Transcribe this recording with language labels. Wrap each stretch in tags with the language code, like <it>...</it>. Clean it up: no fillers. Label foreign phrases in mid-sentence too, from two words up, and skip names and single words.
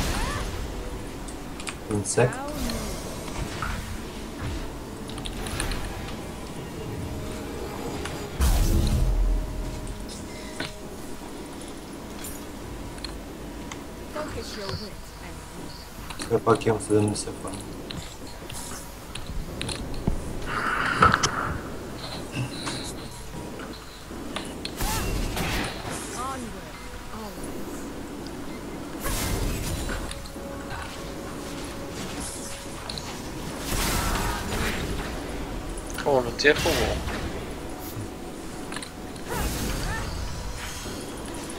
<en>Insect. Focus your wits and</en> <bg>Все пак имам 70 пъти.</bg> <en>onward, always.</en> <bg>О, но ти е хубаво.</bg>